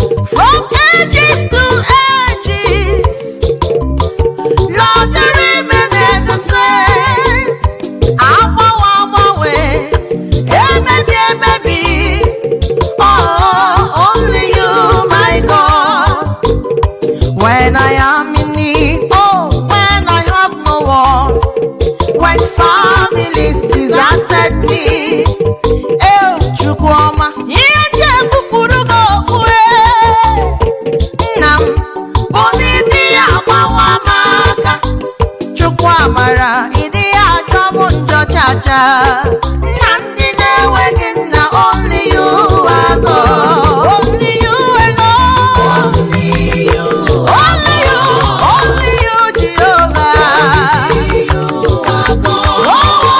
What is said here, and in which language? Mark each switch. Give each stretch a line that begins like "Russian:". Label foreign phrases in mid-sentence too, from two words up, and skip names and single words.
English: From ages to ages, Lord, you remain the same.
Igbo: Agbanwe, agbanwe, emebi, emebi.
English: Oh, only you, my God. When I am in need, oh, when I have no one, when families deserted me,
Igbo: eh, Chukwuoma, ihe ji ebupụrụ gị okpu, eh, nna m. Bụ na ịdị ya agbawa m aka. Chukwu amara, ịdị ya ajọ m njọ cha cha. Nna ndị na-enweghị nna,
English: only you are God. Only you alone. Only you, only you, only you, Jehovah. Only you are God. Oh,